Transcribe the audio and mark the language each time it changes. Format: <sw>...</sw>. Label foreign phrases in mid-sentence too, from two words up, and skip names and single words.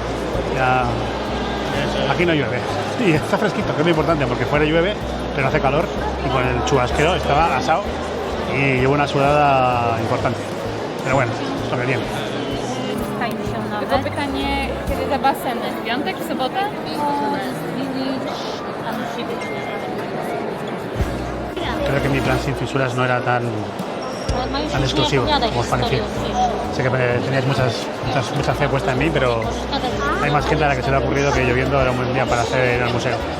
<es>ya aquí no llueve y está fresquito, que es muy importante porque fuera llueve, pero hace calor y con el chubasquero estaba asado y llevo una sudada importante, pero bueno, esto me viene.</es> <pl>Tylko pytanie, kiedy za baseny? W piątek, w sobotę?</pl> <es>Creo que mi plan sin fisuras no era tan exclusivo como os parecía. Sé que teníais mucha fe puesta en mí, pero hay más gente a la que se le ha ocurrido que lloviendo era un buen día para hacer ir al museo.</es>